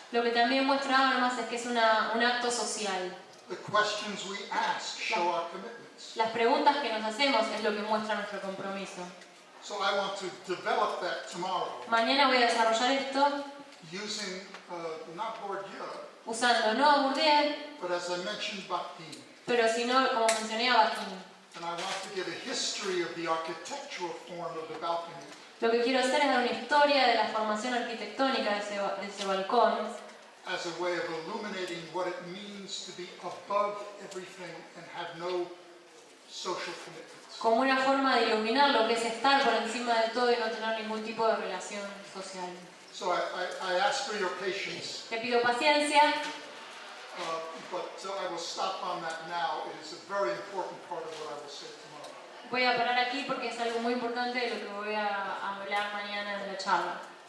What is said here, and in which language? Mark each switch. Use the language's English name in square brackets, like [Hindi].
[Spanish] Lo que también muestra Habermas es que es un acto social. [English] The questions we ask show our commitments. [Spanish] Las preguntas que nos hacemos es lo que muestra nuestro compromiso. [English] So I want to develop that tomorrow [Spanish] Mañana voy a desarrollar esto [English] using not Bourdieu, [Spanish] usando no a Bourdieu, [English] but as I mentioned, Bakhtin. [Spanish] pero sino, como mencioné, a Bakhtin. [English] And I want to give a history of the architectural form of the balcony [Spanish] Lo que quiero hacer es dar una historia de la formación arquitectónica de ese balcón [English] as a way of illuminating what it means to be above everything and have no social commitments. [Spanish] como una forma de iluminar lo que es estar por encima de todo y no tener ningún tipo de relación social. [English] So I ask for your patience, [Spanish] Te pido paciencia, [English] but I will stop on that now. It is a very important part of what I will say tomorrow. [Spanish] voy a parar aquí porque es algo muy importante de lo que voy a hablar mañana en la charla.